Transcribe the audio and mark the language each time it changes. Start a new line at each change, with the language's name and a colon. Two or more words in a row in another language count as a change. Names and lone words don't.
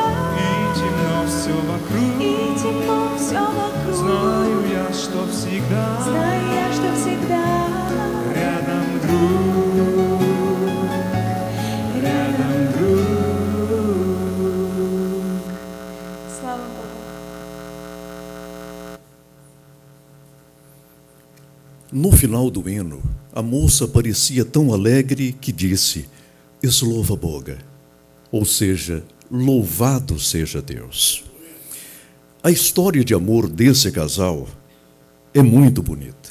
Russian: и темно все вокруг, и темно все вокруг, знаю я, что всегда знаю я, что всегда рядом, друг. Рядом, друг. Слава Богу.
Portuguese: No final do hino, a moça parecia tão alegre que disse:
Russian: "Слава Богу",
Portuguese: ou seja, louvado seja Deus. A história de amor desse casal é muito bonita.